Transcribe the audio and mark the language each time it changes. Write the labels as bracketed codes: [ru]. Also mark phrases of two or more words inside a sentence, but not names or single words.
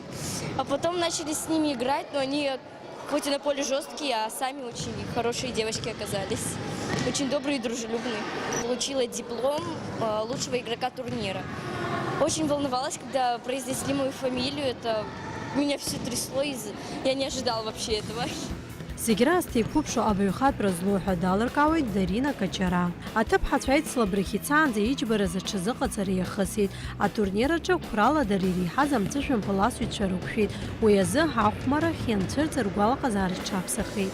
[ru] А потом начали с ними играть, но они хоть и на поле жесткие, а сами очень хорошие девочки оказались. Очень добрые и дружелюбные. Получила диплом лучшего игрока турнира. Очень волновалась, когда произнесли мою фамилию. Это меня все трясло, я не ожидала вообще этого. [ab] Зегь расҭа иқәыԥшу абаҩхатәра злоу ҳәа далыркаауеит Дарина Качара. Аҭыԥҳацәа аицлабрахь ицаанӡа иџьбараз аҽазыҟаҵара иахысит. Атурнир аҿы қәрала-дара иреиҳаз амҵәышәымбыл асыҩцәа рықәшәеит. Уи азы ҳахәмарахь ианцәырҵыр ргәалаҟазаара рҽаԥсахит.